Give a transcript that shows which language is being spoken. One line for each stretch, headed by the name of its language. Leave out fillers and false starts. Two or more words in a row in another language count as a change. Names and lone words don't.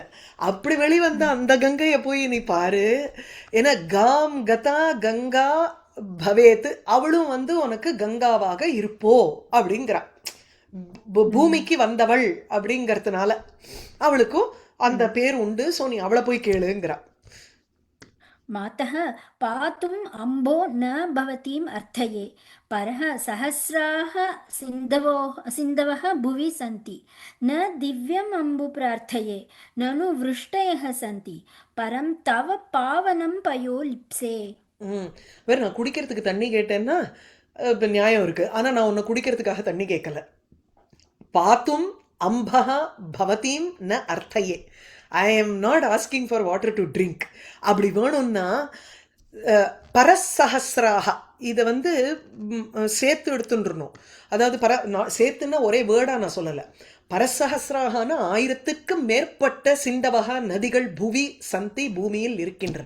Tamil: அப்படி வெளிவந்த அந்த கங்கையை போய் நீ பாரு. ஏன்னா
Sanskrit: खं गता गङ्गा भवेत्,
Tamil: அவளும் வந்து உனக்கு கங்காவாக இருப்போ அப்படிங்கிறா. பூமிக்கு வந்தவள் அப்படிங்கறதுனால அவளுக்கும் அந்த பேர் உண்டு. சோ நீ அவளை போய் கேளுங்கிறா.
Sanskrit: मातः पातुम् अम्बो न भवतीम् अर्थये, परः सहस्राः सिन्धवः भुवि सन्ति, न दिव्यम् अम्बु प्रार्थये, ननु वृष्टयः सन्ति, परं तव पावनं पयो लिप्से.
Tamil: வேற நான் குடிக்கிறதுக்கு தண்ணி கேட்டேன்னா இப்ப நியாயம் இருக்கு. ஆனா நான் உன்னை குடிக்கிறதுக்காக தண்ணி கேட்கல.
Sanskrit: पातुम् अम्बः भवतीं न अर्थये.
English: I am not asking for water to drink.
Tamil: அப்படி வேணும்னா பரசஹசிராக இதை வந்து சேர்த்து எடுத்துட்டுருணும். அதாவது சேர்த்துன்னா ஒரே வேர்டா நான் சொல்லலை. பரசஹசிராகனா 1000க்கும் மேற்பட்ட சிண்டவகா நதிகள்
Sanskrit: भुवि सन्ति
Tamil: பூமியில் இருக்கின்றன.